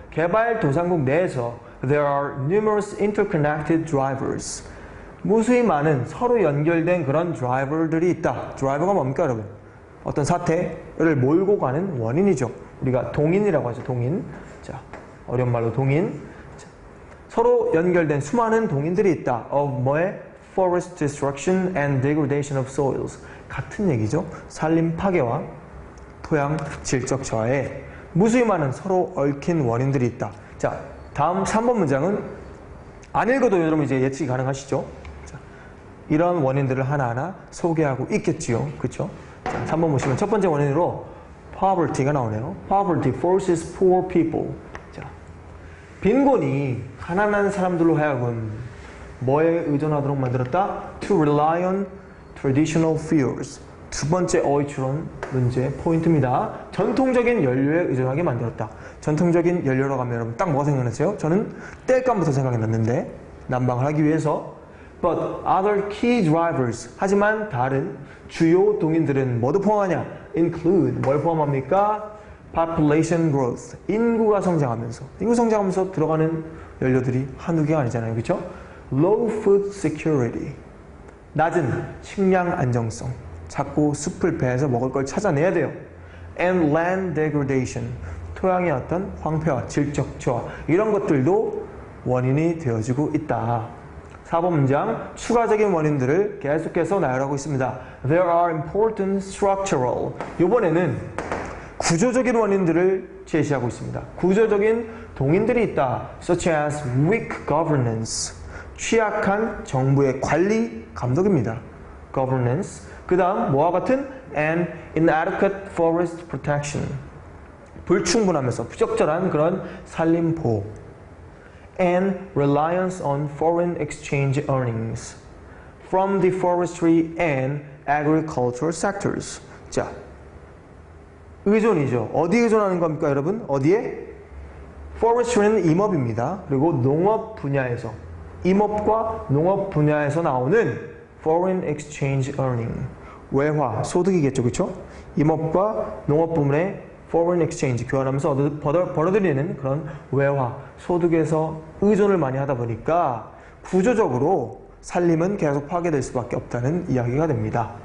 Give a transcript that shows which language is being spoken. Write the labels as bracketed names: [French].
[Korean] 개발도상국 내에서 [English] there are numerous interconnected drivers, [Korean] 무수히 많은 서로 연결된 그런 드라이버들이 있다. 드라이버가 뭡니까, 여러분? 어떤 사태를 몰고 가는 원인이죠. 우리가 동인이라고 하죠, 동인. 자, 어려운 말로 동인. 자, 서로 연결된 수많은 동인들이 있다. of 뭐에? [English] forest destruction and degradation of soils. [Korean] 같은 얘기죠. 산림 파괴와 토양 질적 저하에 무수히 많은 서로 얽힌 원인들이 있다. 자, 다음 3번 문장은 안 읽어도 여러분 이제 예측이 가능하시죠? 자, 이런 원인들을 하나하나 소개하고 있겠지요. 그렇죠? 자, 3번 보시면 첫 번째 원인으로 poverty가 나오네요. [English] Poverty forces poor people. [Korean] 자, 빈곤이 가난한 사람들로 하여금 뭐에 의존하도록 만들었다? [English] To rely on traditional fuels. [Korean] 두 번째 어휘 추론 문제 포인트입니다. 전통적인 연료에 의존하게 만들었다. 전통적인 연료라고 하면 여러분 딱 뭐가 생각나세요? 저는 땔감부터 생각이 났는데 난방을 하기 위해서 [English] But other key drivers, [Korean] 하지만 다른 주요 동인들은 뭐도 포함하냐? Include, 뭘 포함합니까? [English] Population growth, [Korean] 인구가 성장하면서, 인구 성장하면서 들어가는 연료들이 한두 개가 아니잖아요. 그렇죠? [English] Low food security, [Korean] 낮은 식량 안정성, 자꾸 숲을 베서 먹을 걸 찾아내야 돼요. [English] And land degradation, [Korean] 토양의 어떤 황폐화, 질적 저하 이런 것들도 원인이 되어지고 있다. 4번 문장, 추가적인 원인들을 계속해서 나열하고 있습니다. [English] There are important structural. [Korean] 이번에는 구조적인 원인들을 제시하고 있습니다. 구조적인 동인들이 있다. [English] Such as weak governance. [Korean] 취약한 정부의 관리 감독입니다. Governance. 그 다음 뭐와 같은 [English] and inadequate forest protection. [Korean] 불충분하면서 부적절한 그런 산림 보호. [English] And reliance on foreign exchange earnings from the forestry and agricultural sectors. [Korean] 자, 의존이죠. 어디에 의존하는 겁니까, 여러분? 어디에? forestry는 임업입니다. 그리고 농업 분야에서, 임업과 농업 분야에서 나오는 [English] foreign exchange earning, [Korean] 외화, 소득이겠죠, 그렇죠? 임업과 농업 부문의 foreign exchange, 교환하면서 벌어들이는 그런 외화, 소득에서 의존을 많이 하다 보니까 구조적으로 산림은 계속 파괴될 수밖에 없다는 이야기가 됩니다.